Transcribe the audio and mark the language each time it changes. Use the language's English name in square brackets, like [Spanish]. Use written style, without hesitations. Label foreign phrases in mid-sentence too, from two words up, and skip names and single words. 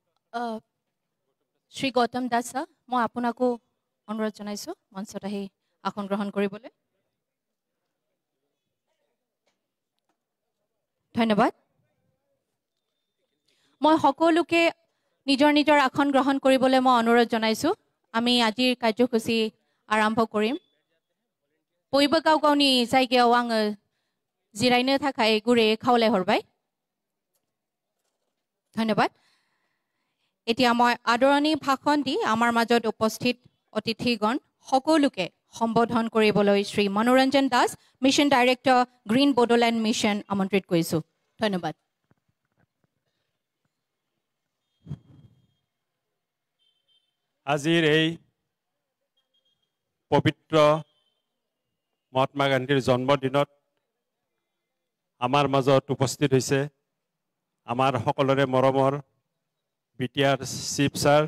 [Assamese] শ্ৰী গৌতম দাস ছাৰ, মই আপোনাকো অনুৰোধ জনাইছোঁ মঞ্চত আহি আসন গ্ৰহণ কৰিবলৈ। ধন্যবাদ। মই সকলোকে নিজৰ নিজৰ আসন গ্ৰহণ কৰিবলৈ মই অনুৰোধ জনাইছোঁ। আমি আজিৰ কাৰ্যসূচী আৰম্ভ কৰিম। [Bodo] बयबो गाव गावनि जायगायाव आङो जिरायनो थाखाय गुरैयै खावलायहरबाय। धन्यबाद। [Assamese] এতিয়া মই আদৰণি ভাষণ দি আমাৰ মাজত উপস্থিত অতিথিগণ সকলোকে সম্বোধন কৰিবলৈ শ্ৰী মনোৰঞ্জন দাস, [English] Mission Director, [Assamese] গ্ৰীণ বডোলেণ্ড মিছন, আমন্ত্ৰিত কৰিছোঁ। ধন্যবাদ। আজিৰ এই পবিত্ৰ মহাত্মা গান্ধীৰ জন্মদিনত আমাৰ মাজত উপস্থিত হৈছে আমাৰ সকলোৰে মৰমৰ বিটিআৰ চিফ ছাৰ।